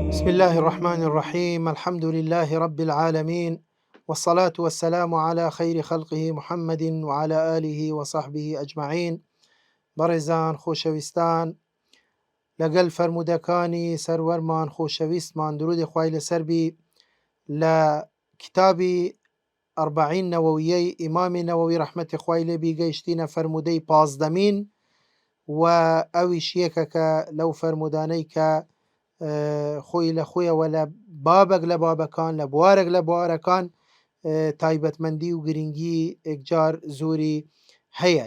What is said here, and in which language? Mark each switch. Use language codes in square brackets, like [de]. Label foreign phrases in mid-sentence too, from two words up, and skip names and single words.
[ar] الله الرحمن الرحيم. الحمد لله رب العالمين، والصلاة والسلام على خير خلقه محمد وعلى آله وصحبه أجمعين. [ckb] بەڕێزان خۆشەویستان، لەگەڵ فرموودەکانی سەروەرمان خۆشەویستمان درودی خوای لەسەر بی لە کتابی ئەربعین نەوەویەی ئیمامی نەوەوی ڕەحمەتی خوای لێبی گەیشتینە فرموودەی پازدەمین، و ئەویش یەکەکە لەو فرموودانەی کە خۆی لە خۆیەوە لە بابێک لە بابەکان، لە بوارێک لە بوارەکان تایبەتمەندی و گرنگی یەکجار زۆری هەیە.